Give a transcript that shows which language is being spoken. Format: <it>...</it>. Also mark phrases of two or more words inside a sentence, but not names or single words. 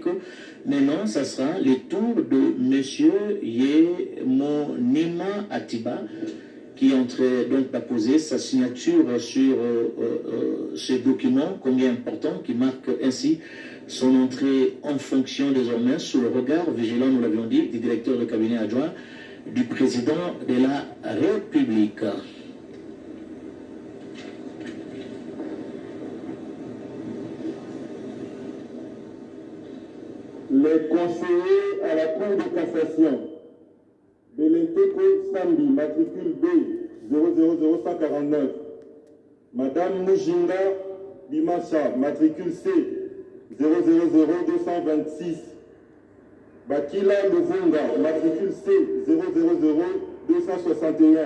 <fr>Maintenant, ça sera le tour de M. Yemonima Atiba, qui est en train donc d'apposer sa signature sur ce document, combien important, qui marque ainsi son entrée en fonction désormais sous le regard vigilant, nous l'avions dit, du directeur de cabinet adjoint du président de la République. Les conseillers à la Cour de cassation, Belenteko Sambi, matricule B 000149. Madame Mujinga Bimasha, matricule C 000226. Bakila Luvunga, matricule C 000261.</fr>